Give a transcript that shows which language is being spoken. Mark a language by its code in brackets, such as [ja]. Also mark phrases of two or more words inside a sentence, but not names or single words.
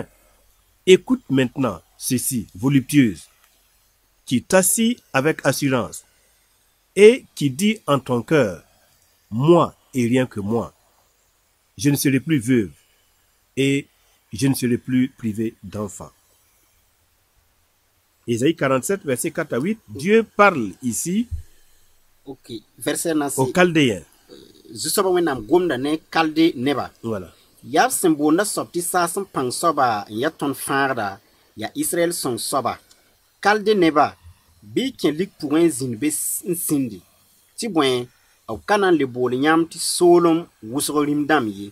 [fr] Écoute maintenant ceci, voluptueuse, qui t'assit avec assurance et qui dit en ton cœur, moi et rien que moi, je ne serai plus veuve et je ne serai plus privée d'enfants. Ésaïe 47, verset 4 à 8, Dieu parle ici aux Chaldéens. [mos] Zu-soaba wẽnnaam gomda ne kalde neba. [fr] Voilà. [mos] Yaa sẽn boonda soab tɩ saas n pãng soaba n ya tõnd fãagda yaa Israɛl sõng soaba. Kalde neba bɩ y kẽ lik pʋgẽ n zĩnd be n sĩndi tɩ bõe b ka na n le bool yãmb tɩ soolem wʋsg rĩm-dãmb ye.